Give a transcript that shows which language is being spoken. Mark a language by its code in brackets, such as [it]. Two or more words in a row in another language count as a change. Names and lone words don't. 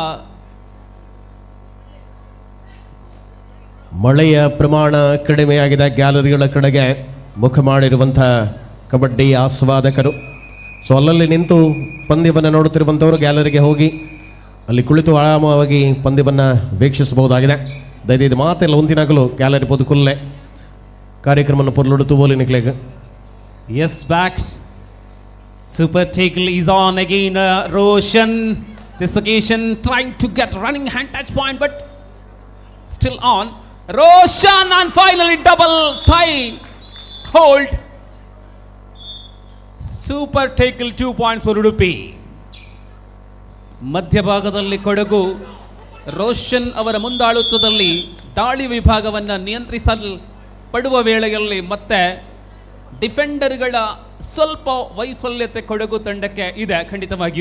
[kn] ಮಳೆಯ ಪ್ರಮಾಣ ಕಡಿಮೆಯಾಗಿದೆ. ಗ್ಯಾಲರಿಗಳ ಕಡೆಗೆ ಮುಖ ಮಾಡಿರುವಂಥ ಕಬಡ್ಡಿ ಆಸ್ವಾದಕರು. ಸೊ ಅಲ್ಲಲ್ಲಿ ನಿಂತು ಪಂದ್ಯವನ್ನು ನೋಡುತ್ತಿರುವಂಥವರು ಗ್ಯಾಲರಿಗೆ ಹೋಗಿ ಅಲ್ಲಿ ಕುಳಿತು ಆರಾಮವಾಗಿ ಪಂದ್ಯವನ್ನು ವೀಕ್ಷಿಸಬಹುದಾಗಿದೆ. [tcy] ದಯವಿಟ್ಟು ಮಾತೆಲ್ಲ ಒಂದಿನಾಗಲು ಗ್ಯಾಲರಿ ಪೊದುಕುಲ್ಲೆ ಕಾರ್ಯಕ್ರಮವನ್ನು ಪೊರ್ಲೊಡುತ್ತು ಬೋಲಿ ನಿಕ್ಲೆಗೆ. [en] Yes, back. Super tackle is on again. Roshan, this occasion trying to get running hand touch point, but still on. Roshan and finally double tie hold. Super tackle 2 points for Udupi. [kn] ಮಧ್ಯಭಾಗದಲ್ಲಿ ಕೊಡಗು ರೋಷನ್ ಅವರ ಮುಂದಾಳುತ್ವದಲ್ಲಿ ದಾಳಿ ವಿಭಾಗವನ್ನು ನಿಯಂತ್ರಿಸಲ್ಪಡುವ ವೇಳೆಯಲ್ಲಿ ಮತ್ತೆ ಡಿಫೆಂಡರ್ಗಳ ಸ್ವಲ್ಪ ವೈಫಲ್ಯತೆ ಕೊಡಗು ತಂಡಕ್ಕೆ ಇದೆ ಖಂಡಿತವಾಗಿಯೂ.